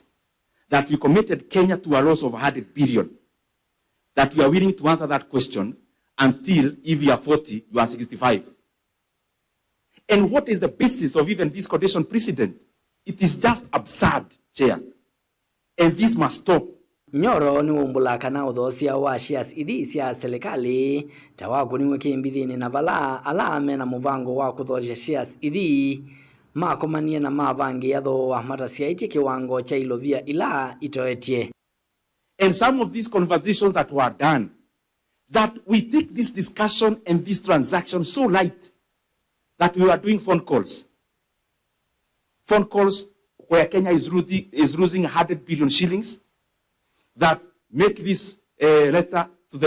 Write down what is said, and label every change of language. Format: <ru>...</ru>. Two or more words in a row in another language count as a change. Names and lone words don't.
<en>That we committed Kenya to a loss of 100 billion. That we are willing to answer that question until, if you are 40, you are 65. And what is the basis of even this quotation precedent? It is just absurd, Chair. And this must stop.</en> <kam>Nyoro ni umbula kana Uthoosya wa shares ithi Sya Silikali tawaku niwe kimbithini na vala alame na muvango wa kuthoosya shares ithi makomanie na mavangi yathoa matasyaitye kiwango cha ilovia ila itoetie.</kam> <en>And some of these conversations that were done, that we take this discussion and this transaction so light that we were doing phone calls. Phone calls where Kenya is losing 100 billion shillings, that make this letter to the...</en>